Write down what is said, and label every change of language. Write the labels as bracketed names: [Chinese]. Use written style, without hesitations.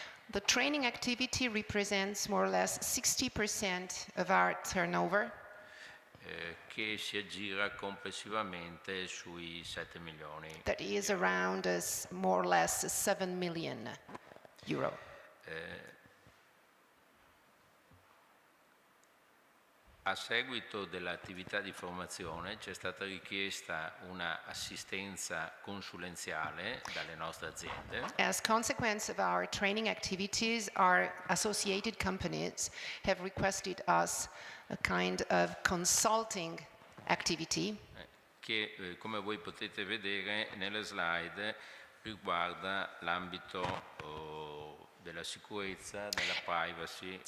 [English] The training activity represents more or less 60% of our turnover. [Italian] Che si aggira complessivamente sui 7 milioni. [English] That is around more or less 7 million euro. [Italian] A seguito dell'attività di formazione c'è stata richiesta una assistenza consulenziale dalle nostre aziende. [English] As consequence of our training activities, our associated companies have requested us a kind of consulting activity. [Italian] Che come voi potete vedere nelle slide riguarda l'ambito della sicurezza, della privacy.